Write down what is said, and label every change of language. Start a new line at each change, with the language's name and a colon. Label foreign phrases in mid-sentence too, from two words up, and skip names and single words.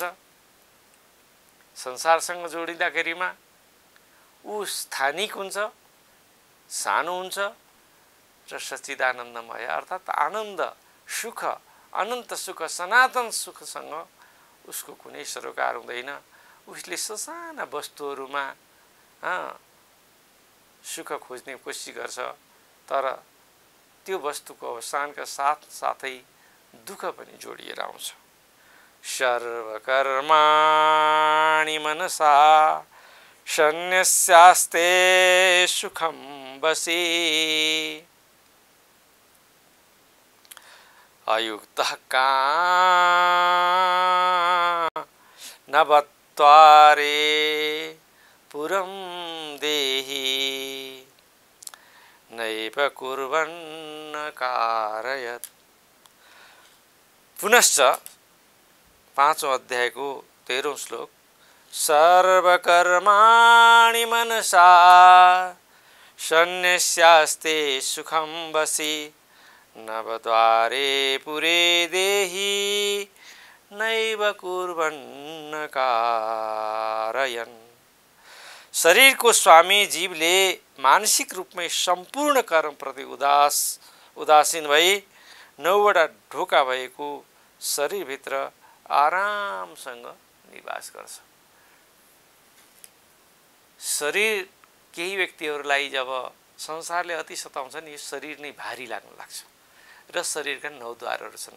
Nepali: संसारसँग जोडिँदाखेरिमा ऊ स्थानिक हुन्छ, सानो हुन्छ र सच्चिदानन्दमय अर्थात् आनन्द, सुख, अनन्त सुख, सनातन सुखसँग उसको कुनै सरोकार हुँदैन। उसले ससाना वस्तुहरूमा सुख खोज्ने कोसिस गर्छ, तर त्यो वस्तुको अवसानका साथै दुःख पनि जोडिएर आउँछ।
Sanskrit: सर्वकर्माणि मनसा सन्न्यस्यास्ते सुखं वशी अयुक्तः कामनवद्वारे पुरं देहि नैव कुर्वन्न कारयत्। पुनश्च
Nepali: 5औं अध्यायको 13औं श्लोक,
Sanskrit: सर्वकर्माणि मनसा सन्न्यस्यास्ते सुखं वशी नवद्वारे पुरे देहि नैव कुर्वन्न कारयन्।
Nepali: शरीरको स्वामी जीवले मानसिक रूपमै सम्पूर्ण कर्मप्रति उदासीन भई 9वटा ढोका भएको शरीरभित्र आरामसँग निवास गर्छ। शरीर केही व्यक्तिहरूलाई जब संसारले अति सताउँछ नि, यो शरीर नै भारी लाग्न लाग्छ र शरीरका 9 द्वारहरू छन्।